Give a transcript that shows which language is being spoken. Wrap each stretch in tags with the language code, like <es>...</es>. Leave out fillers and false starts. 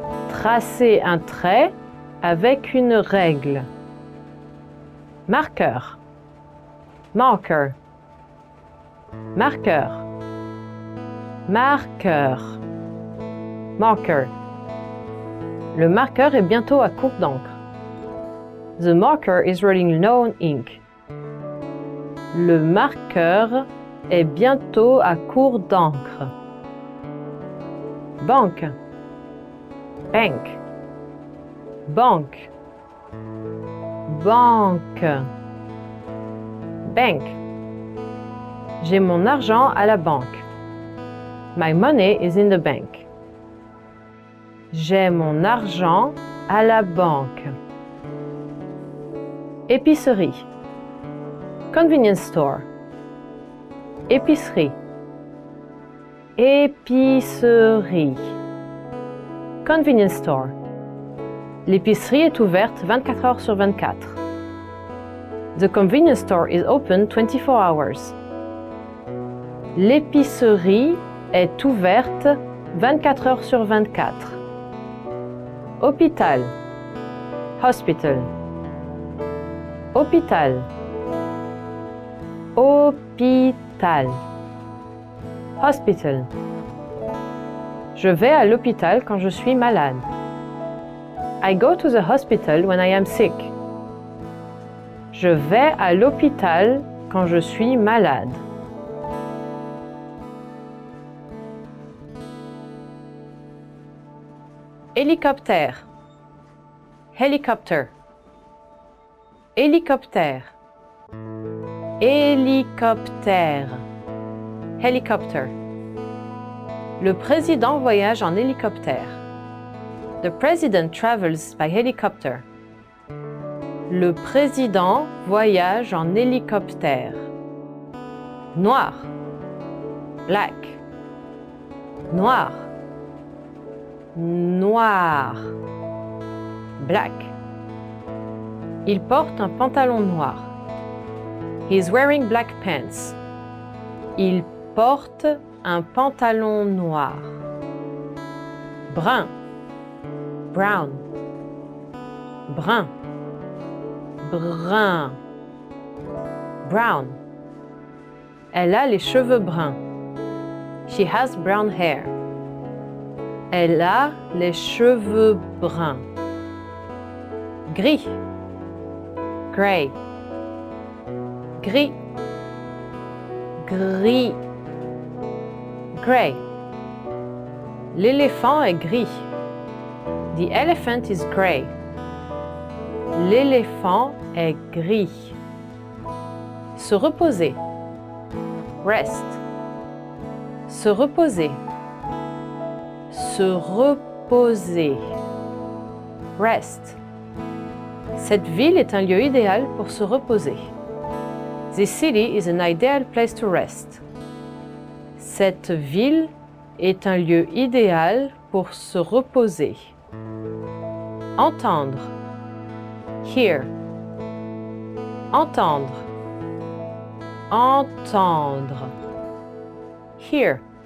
<fr>Tracer un trait avec une règle. Marqueur.</fr> <en>Marker.</en> <fr>Marqueur. Marqueur.</fr> <en>Marker.</en> <fr>Le marqueur est bientôt à court d'encre.</fr> <en>The marker is running low on ink.</en> <fr>Le marqueur est bientôt à court d'encre. Banque.</fr> <en>Bank.</en> <fr>Banque. Banque. Bank. J'ai mon argent à la banque.</fr> <en>My money is in the bank.</en> <fr>J'ai mon argent à la banque. Épicerie.</fr> <en>Convenience store.</en> <fr>Épicerie. Épicerie.</fr> <en>Convenience store.</en> <fr>L'épicerie est ouverte 24 heures sur 24.</fr> <en>The convenience store is open 24 hours.</en> <fr>L'épicerie est ouverte 24 heures sur 24. Hôpital.</fr> <en>Hospital.</en> <fr>Hôpital. Hôpital.</fr> <en>Hospital.</en> <fr>Je vais à l'hôpital quand je suis malade.</fr> <en>I go to the hospital when I am sick.</en> <fr>Je vais à l'hôpital quand je suis malade. Hélicoptère.</fr> <en>Helicopter.</en> <fr>Hélicoptère. Hélicoptère.</fr> <en>Helicopter.</en> <fr>Le président voyage en hélicoptère.</fr> <en>The president travels by helicopter.</en> <fr>Le président voyage en hélicoptère. Noir.</fr> <en>Black.</en> <fr>Noir. Noir.</fr> <en>Black.</en> <fr>Il porte un pantalon noir.</fr> <en>He is wearing black pants.</en> <fr>Il porte un pantalon noir. Brun.</fr> <en>Brown.</en> <fr>Brun. Brun. Brown. Elle a les cheveux bruns.</fr> <en>She has brown hair.</en> <fr>Elle a les cheveux bruns. Gris.</fr> <en>Gray.</en> <fr>Gris. Gris. Gray. L'éléphant est gris.</fr> <en>The elephant is gray.</en> <fr>L'éléphant est gris. Se reposer.</fr> <en>Rest.</en> <fr>Se reposer. Se reposer.</fr> <en>Rest.</en> <fr>Cette ville est un lieu idéal pour se reposer.</fr> <en>This city is an ideal place to rest.</en> <fr>Cette ville est un lieu idéal pour se reposer. Entendre.</fr> <en>Hear.</en> <fr>Entendre. Entendre.</fr> <en>Hear.</en>